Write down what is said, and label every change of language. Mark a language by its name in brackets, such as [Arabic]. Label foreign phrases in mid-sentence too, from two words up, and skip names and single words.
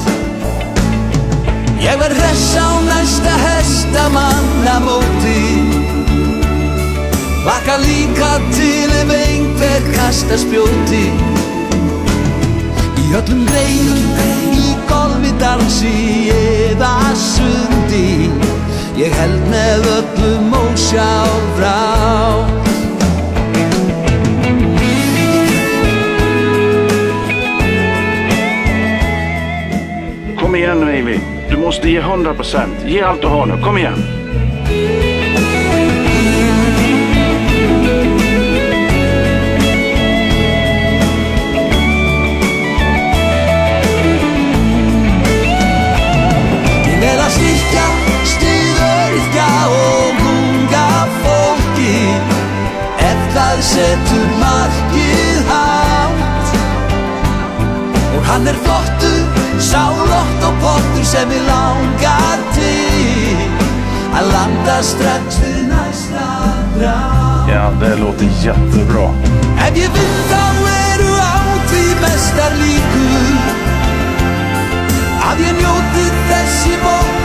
[Icelandic] Ég verð hress á næsta hestamannamóti, hlakka líka til ef einhver kastar spjóti. Í öllum greinum, í golfi, dansi eða sundi, ég held með öllum ósjálfrátt. [Swedish] Kom igen nu, Ivy. Du måste ge 100%. Ge allt du har nu. Kom igen. [Icelandic] Ég að styrkja, öryrkja og unga fólki, ef það setur markið hátt. Og hann flottur, sá lottopottur sem mig langar til að landa strax við næsta dráp. [Swedish] Ja, det låter jättebra. [Icelandic] Ef ég vinn þá eru á því mestar líkur að ég njóti þess í